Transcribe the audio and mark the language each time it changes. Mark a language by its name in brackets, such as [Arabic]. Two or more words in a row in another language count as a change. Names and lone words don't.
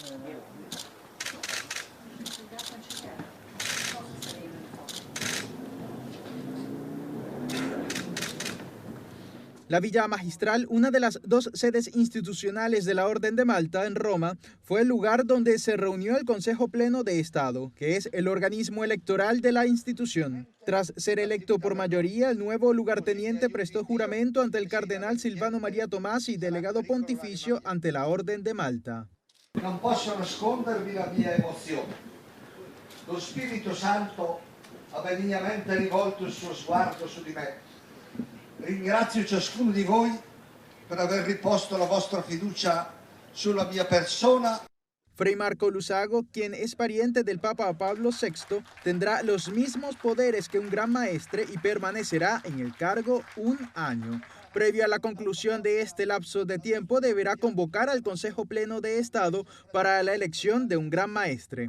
[Spanish] La Villa Magistral, una de las dos sedes institucionales de la Orden de Malta en Roma, fue el lugar donde se reunió el Consejo Pleno de Estado, que es el organismo electoral de la institución. Tras ser electo por mayoría, el nuevo lugarteniente prestó juramento ante el cardenal Silvano María Tomasi, delegado pontificio ante la Orden de Malta. [Italian] Non posso nascondervi la mia emozione. Lo Spirito Santo ha benignamente rivolto il suo sguardo su di me. Ringrazio ciascuno di voi per aver riposto la vostra fiducia sulla mia persona. [Spanish] Fray Marco Luzago, quien es pariente del Papa Pablo VI, tendrá los mismos poderes que un gran maestre y permanecerá en el cargo un año. Previo a la conclusión de este lapso de tiempo, deberá convocar al Consejo Pleno de Estado para la elección de un gran maestre.